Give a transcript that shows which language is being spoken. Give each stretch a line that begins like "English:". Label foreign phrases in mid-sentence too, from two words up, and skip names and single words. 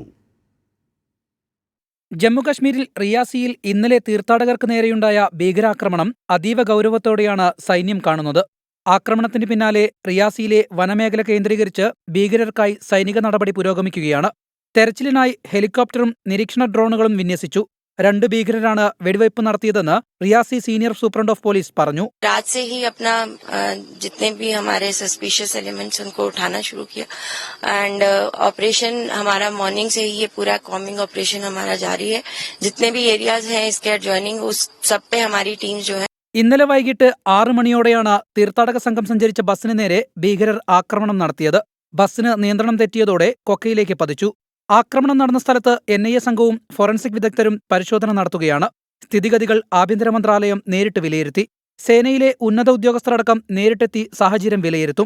Malayalam: ജമ്മുകശ്മീരിൽ റിയാസിയിൽ ഇന്നലെ തീർത്ഥാടകർക്ക് നേരെയുണ്ടായ ഭീകരാക്രമണം അതീവ ഗൗരവത്തോടെയാണ് സൈന്യം കാണുന്നത്. ആക്രമണത്തിന് പിന്നാലെ റിയാസിയിലെ വനമേഖല കേന്ദ്രീകരിച്ച് ഭീകരർക്കായി സൈനിക നടപടി പുരോഗമിക്കുകയാണ്. തെരച്ചിലിനായി ഹെലികോപ്റ്ററും നിരീക്ഷണ ഡ്രോണുകളും വിന്യസിച്ചു. 2 ഭീകരരാണ് വെടിവയ്പ് നടത്തിയതെന്ന് റിയാസി
English: Senior Superintendent of Police
Malayalam: പറഞ്ഞു.
Hindi: रात से ही अपना जितने भी हमारे
English: suspicious elements
Hindi: उनको उठाना शुरू किया
English: and operation
Hindi: हमारा मॉर्निंग से ही ये पूरा
English: combing operation
Hindi: हमारा जारी है. जितने भी एरियाज हैं इसके एडजॉइनिंग उस सब पे हमारी टीम जो है.
Malayalam: ഇന്നലെ വൈകിട്ട് 6 മണിയോടെയാണ് തീർത്ഥാടക സംഘം സഞ്ചരിച്ച ബസ്സിന് നേരെ ഭീകരർ ആക്രമണം നടത്തിയത്. ബസ്സിന് നിയന്ത്രണം തെറ്റിയതോടെ കൊക്കയിലേക്ക് പതിച്ചു. ആക്രമണം നടന്ന സ്ഥലത്ത് NIA സംഘവും ഫോറൻസിക് വിദഗ്ധരും പരിശോധന നടത്തുകയാണ്. സ്ഥിതിഗതികൾ ആഭ്യന്തര മന്ത്രാലയം നേരിട്ട് വിലയിരുത്തി. സേനയിലെ ഉന്നത ഉദ്യോഗസ്ഥരടക്കം നേരിട്ടെത്തി സാഹചര്യം വിലയിരുത്തും.